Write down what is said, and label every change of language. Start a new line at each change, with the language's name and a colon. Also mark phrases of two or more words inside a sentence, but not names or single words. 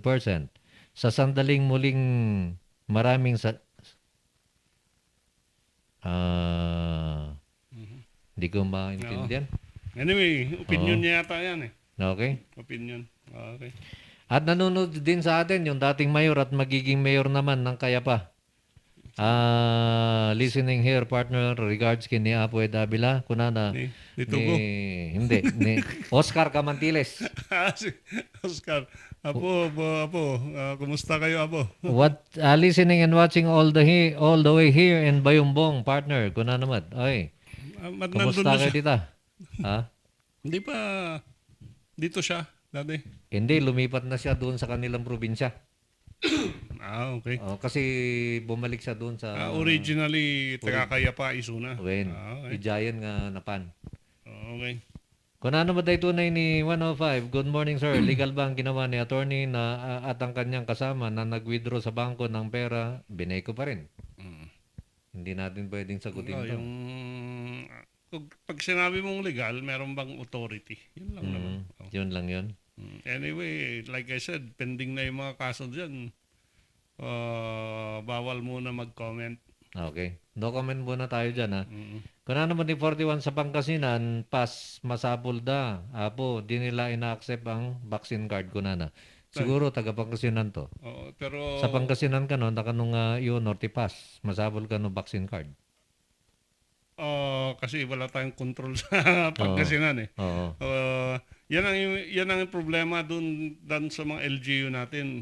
Filipino: Sa sandaling muling maraming hindi ko maintindihan. Anyway, opinion niya yata yan eh. Okay. Opinion. Okay. At nanonood din sa atin yung dating mayor at magiging mayor naman ng Kayapa.
English: Listening here, partner, regards kay ni Apo Davila. Kunana.
Filipino: Ni Tugo. Hindi. Ni Oscar Camantiles. Si Oscar. Apo, kumusta kayo, Apo?
English: Listening and watching all the way here in Bayumbong, partner.
Filipino: Kunana naman. Oy. Kumusta kayo dito? Ha? Hindi pa dito siya dati. Hindi, lumipat na siya doon sa kanilang probinsya. Okay. Kasi bumalik siya doon sa... originally, taga-Kayapa,
Iloko: Isuna. Okay. Ijayan nga napan.
Filipino: Okay. Kung ano ba tayo tunay ni 105,
English: good morning sir.
Filipino: Legal ba ang ginawa ni attorney na at ang kanyang kasama na nag-withdraw sa bangko ng pera, binay ko pa rin? Hindi natin pwedeng sagutin ito. Pag sinabi mong legal, meron bang authority? Yun lang naman. Yun lang yun. Anyway,
English: like I said,
Filipino: pending na yung mga kaso dyan. Bawal muna mag-comment. Okay.
English: No comment
Filipino: muna tayo dyan, ha? Kung ano naman ni 41 sa Pangasinan,
Iloko: masapol da.
Filipino: Apo, di nila ina-accept ang
English: vaccine card
Filipino: ko na. Siguro, taga Pangasinan to. Pero... Sa Pangasinan ka, no? Nakanong yun, Norte Pass.
Iloko: Masapol ka
Filipino: no
English: vaccine card.
Filipino: Kasi wala tayong control sa Pangasinan eh. Yan ang problema dun sa mga LGU natin.